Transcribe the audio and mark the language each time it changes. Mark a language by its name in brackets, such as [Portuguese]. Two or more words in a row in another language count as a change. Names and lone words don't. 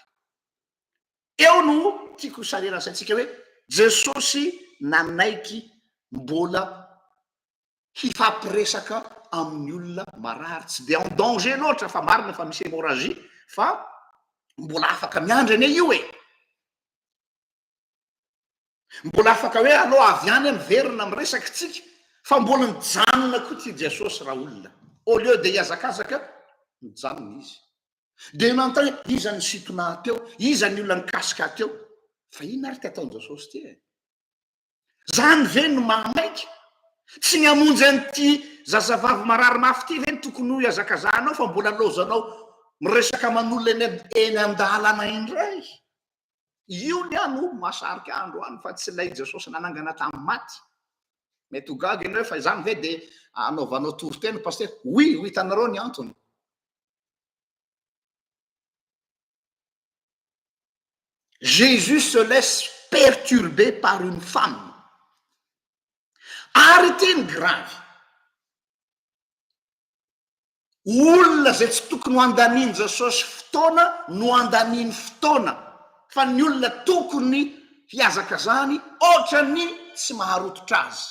[Malagasy] Eo no tiako sarena saintsika hoe Jesosy nanaiky mbola hifampiresaka amin'ny olona marary, tsy de [French] en danger [Malagasy] loatra fa marina fa misy hémorragie fa mbola afaka miandry ane io e. Mbola afaka hoe alao avy any miverina miresaka tsika fa mbola mijanona koa ty Jesosy raha olona. [French] Au lieu de [Malagasy] hiazakazaka mijanona izy. De nantany iza ny sitona teo, iza ny olona nikasika teo. Fa ina ary ty ataony Jesosy ty e? Zany ve no mahamaiky? Tsy miamonjy an'ity zazavavy marary mafy ty ve ny tokony ho hiazakazanao fa mbola lozanao miresaka man'olona eny an-dalana indray. Io ny ano mahasarika andro any fa tsy lay Jesosy nanangana tamin'ny maty. Mety ho gaga ianareo fa izany ve de anaovanao tory-teny paster? Oui, hitanareo ny antony. [French] Jésus se laisse perturber par une femme. [Malagasy] Ary teny grave. Olona zay tsy tokony ho andaniany Jesosy fotoana no andaniany fotoana. Fa ny olona tokony hiazakazany ohatrany tsy maharototra azy.